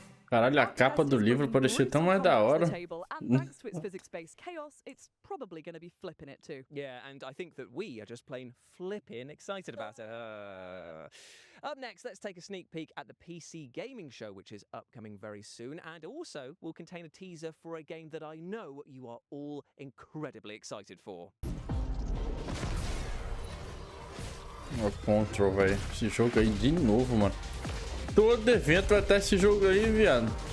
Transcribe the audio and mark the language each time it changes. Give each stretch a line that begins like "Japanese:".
Portuguese: Caralho, a capa do livro parecia tão mais da hora.
English: And thanks to its physics-based chaos, it's probably going to be flipping it too. Yeah, and I think that we are just plain flipping excited about it. Up next, let's take a sneak peek at the PC gaming show, which is upcoming very soon, and also will contain a teaser for a game that I know you are all incredibly excited for.
Portuguese: O Control, velho. Esse jogo aí de novo, mano. Todo evento vai ter esse jogo aí, viado.